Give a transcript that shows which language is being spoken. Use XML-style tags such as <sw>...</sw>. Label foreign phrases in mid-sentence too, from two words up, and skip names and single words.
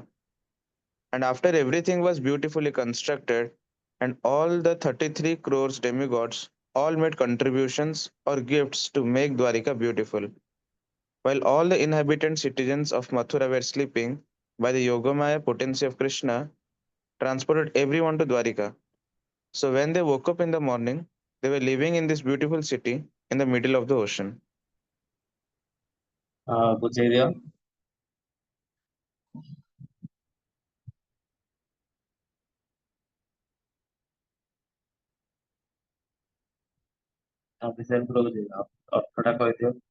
<en>And after everything was beautifully constructed, and all the 33 crores demigods all made contributions or gifts to make Dwarika beautiful, while all the inhabitant citizens of Mathura were sleeping, by the Yogamaya potency of Krishna, transported everyone to Dwarika. So when they woke up in the morning, they were living in this beautiful city in the middle of the ocean.</en> <or>ବୁଝେଇ ଦିଅ। ଅଫିସିଆଲ ପୁରା ବୁଝେଇ ଦିଅ, ଅର୍ଥଟା କହିଦିଅ।</or>